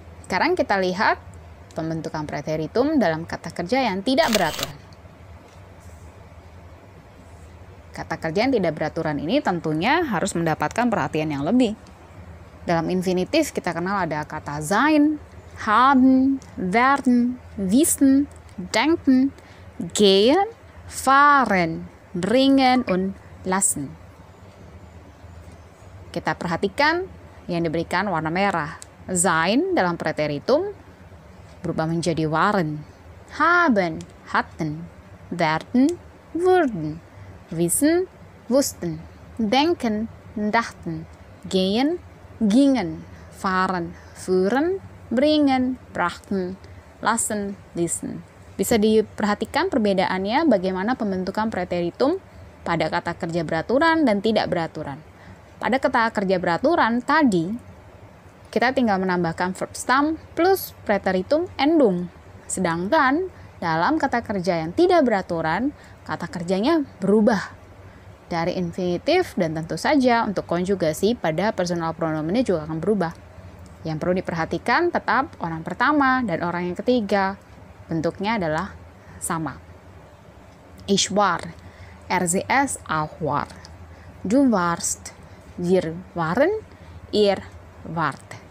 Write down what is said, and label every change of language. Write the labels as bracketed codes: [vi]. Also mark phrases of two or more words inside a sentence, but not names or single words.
[id] Sekarang kita lihat pembentukan preteritum dalam kata kerja yang tidak beraturan. Kata kerja yang tidak beraturan ini tentunya harus mendapatkan perhatian yang lebih. Dalam infinitif kita kenal ada kata [de] sein, haben, werden, wissen, denken, gehen, fahren, bringen, und lassen. [id] Kita perhatikan yang diberikan warna merah. [de] Sein [id] dalam preteritum berubah menjadi [de] waren, haben, hatten, werden, wurden, wissen, wussten, denken, dachten, gehen, gingen, fahren, führen, bringen, brachten, lassen, ließen. [id] Bisa diperhatikan perbedaannya bagaimana pembentukan preteritum pada kata kerja beraturan dan tidak beraturan. Pada kata kerja beraturan tadi, kita tinggal menambahkan [en] verb stem [id] plus [de] preteritum endum. [id] Sedangkan dalam kata kerja yang tidak beraturan, kata kerjanya berubah dari infinitif dan tentu saja untuk konjugasi pada personal pronomennya juga akan berubah. Yang perlu diperhatikan tetap orang pertama dan orang yang ketiga. Bentuknya adalah sama. [de] Ich war, sie es auch war. Du warst, wir waren, ihr wart.